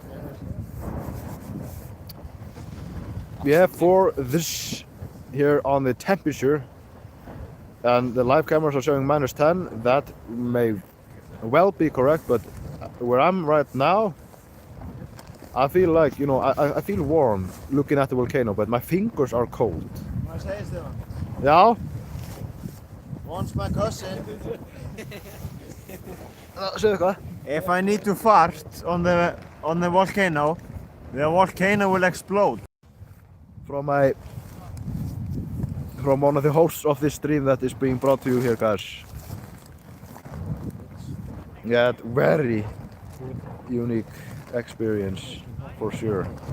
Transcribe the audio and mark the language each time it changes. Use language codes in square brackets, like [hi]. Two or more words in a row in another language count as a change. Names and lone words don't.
[en] We have for this here on the temperature, and the live cameras are showing -10. That may well be correct, but where I'm right now, I feel like, you know, I feel warm looking at the volcano, but my fingers are cold. [is] Má ég segja Stefán? Já? [en] Once my cousin. [is] Segðu eitthvað. [en] If I need to fart on the volcano will explode. From one of the hosts of this stream that is being brought to you here, guys. Yeah, very unique experience for sure.